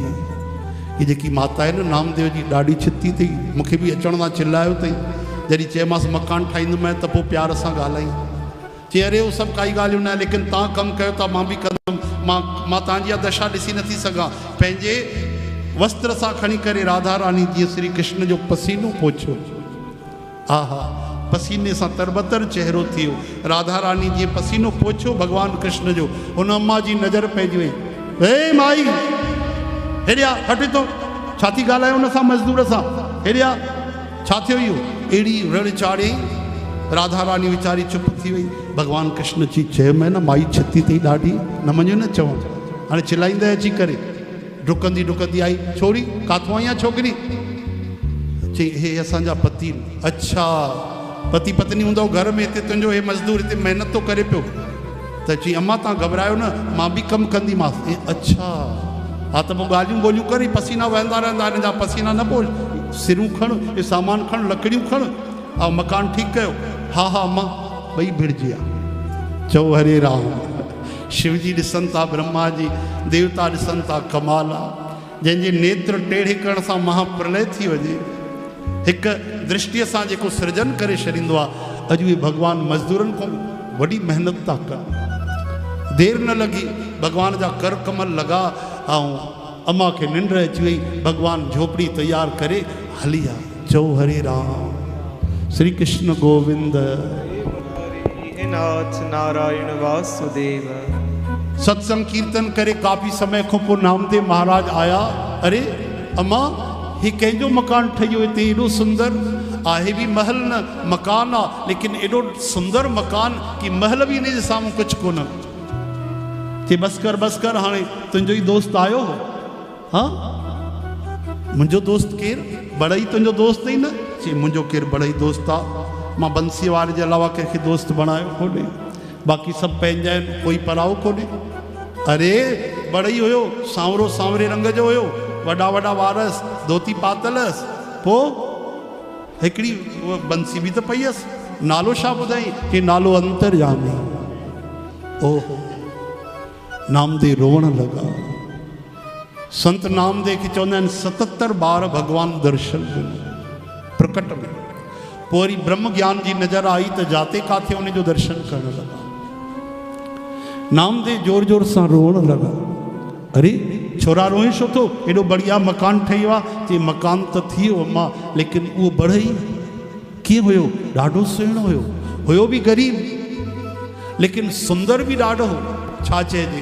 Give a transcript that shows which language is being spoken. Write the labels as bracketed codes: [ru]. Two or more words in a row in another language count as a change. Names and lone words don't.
[sd] हीअ जेकी माता आहे न नामदेव जी, ॾाढी छिती अथई। मूंखे बि अचण सां चिल्लायो अथई, जॾहिं चयोमांसि मकान ठाहींदुमि त पोइ प्यार सां ॻाल्हाई। चई अरे उहो सभु काई ॻाल्हियूं न आहे, लेकिन तव्हां कमु कयो था, मां बि कंदुमि। मां तव्हांजी इहा दशा ॾिसी नथी सघां। पंहिंजे वस्त्र सां खणी करे राधा रानी जीअं श्री कृष्ण जो पसीनो पोछियो। हा हा, पसीने सां तरबतर चेहरो थी वियो। राधा रानी जीअं पसीनो पोछियो भॻवानु कृष्ण जो, हुन अम्मा जी नज़र पइजी वई। हे माई, हेॾिया हट तो, छा थी ॻाल्हाए हुन सां मज़दूर सां? हेॾिया छा थियो इहो? अहिड़ी रड़ चाढ़े राधा रानी वीचारी चुप थी वई। भॻवानु कृष्ण जी चयोमांइ न माई छिती अथई ॾाढी, न मञो न चवनि। हाणे चिलाईंदे अची करे डुकंदी डुकंदी आई। छोरी काथो आई आहे छोकिरी? चई हे असांजा पति। अच्छा, पति पत्नी हूंदो घर में, हिते तुंहिंजो हे मज़दूर हिते महिनत थो करे पियो। त चई अम्मा तव्हां घबरायो न, मां बि कमु कंदीमांसि। अच्छा हा, त पोइ ॻाल्हियूं ॿोलियूं करे, पसीना वहंदा रहंदा, हिन जा पसीना न पोइ सिरूं खण, हे सामान खण, लकड़ियूं खण ऐं मकान ठीकु कयो। हा हा अम्मा, ॿई भिड़जी विया। चओ हरे राम। शिव जी ॾिसनि था, ब्रह्मा जी, देवता ॾिसनि था, कमाल आहे। जंहिंजे नेत्र टेढ़े करण सां महाप्रलय थी वञे, हिकु दृष्टिअ सां जेको सृजन करे छॾींदो आहे। अॼु उहे भॻवानु मज़दूरनि खां वॾी महिनत था कनि। देरि न लॻी, भॻवान जा कर कमल लॻा ऐं अम्मा खे निंड अची वई। भगवान झोपड़ी तैयार करे हली आ। चओ हरे राम श्री कृष्ण गोविंद। [sa] हे नाथ नारायण वासुदेव। [sd] सत्संग कीर्तन करे काफ़ी समय खां पोइ नामदेव महाराज आया। अरे अम्मा ही कंहिंजो मकान ठहियो हिते एॾो सुंदर आहे बि महल न मकान आहे, लेकिन एॾो सुंदर मकान कि महल बि हिन जे साम्हूं कुझु कोन। चई बस कर हाणे तुंहिंजो ई दोस्त आयो हो। हाँ मुंहिंजो दोस्त केरु? बड़ई तुंहिंजो दोस्त ई न? चई मुंहिंजो केरु बड़ई दोस्त आहे, मां बंसीअ वारे जे अलावा कंहिंखे दोस्त बणायो कोन्हे, बाक़ी सभु पंहिंजा आहिनि, कोई पराओ कोन्हे। अरे बड़ई हुयो, सांवरो सांवरे रंग जो हुयो, वॾा वॾा वारस, धोती पातलस, पोइ हिकिड़ी उहा बंसी बि त पई हुअसि। नालो छा ॿुधाई? कि नालो अंतर्यामी। ओहो नामदेव रोवण लॻा। संत नामदेव खे चवंदा आहिनि 77 बार भगवान दर्शन ॾिनो प्रकट में। पोइ वरी ब्रह्म ज्ञान जी नज़र आई त जाते काथे उन जो दर्शन करण लॻा। नामदेव जोर जोर सां रोअण लॻा। अरे छोरा रोए छो थो? एॾो बढ़िया मकान ठही वियो आहे। चई मकान त थी वियो अम्मा, लेकिन उहो बढ़ई कीअं हुयो? ॾाढो सुहिणो हुयो बि ग़रीब, लेकिन सुंदर बि ॾाढो हो। छा चइजे?